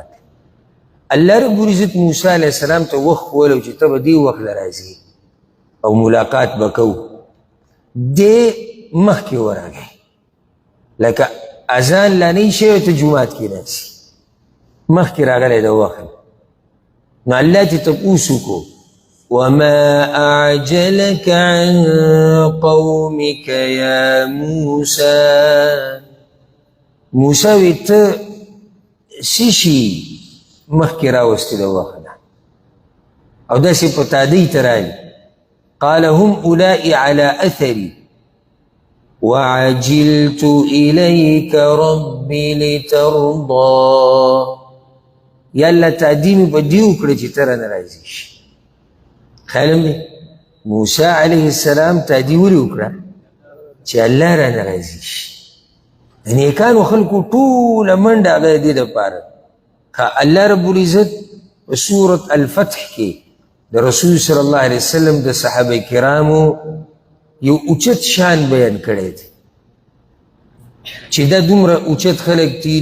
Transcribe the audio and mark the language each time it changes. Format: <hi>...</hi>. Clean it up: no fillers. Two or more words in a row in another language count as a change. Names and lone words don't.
<ps>الله رب العزت موسی علیه السلام ته وخت وویلی چې ته به دې وخت له راځي او ملاقات به کوو. دې مخکې ورغی لکه اذان لا نه شي او ته جومات کې ناستې، مخکې راغلی د وخت. نو الله ته تپوس وکړو</ps> <ar>وما أعجلك عن قومك يا موسى.</ar> <ps>موسی وی ته څه شي مخکې راوستې د وخت نه او داسې په تادۍ ته راغلي.</ps> <ar>قال هم أولئك على أثري وعجلت إليك ربي لترضى.</ar> <ps>یا الله تادي مې په دې وکړه چې ته رانه راضي شي. خیال دی موسی علیه السلام تادي ولې وکړه چې الله رانه راضي شي. د نیکانو خلکو ټوله منډه هغه د دې دپاره. الله رب العزت په سورة الفتح کې د رسول</ps> <ar>صلی الله علیه وسلم</ar> <ps>د صحابه کرامو یو اوچت شان بیان کړی دی چې دا دومره اوچت خلک دي.</ps>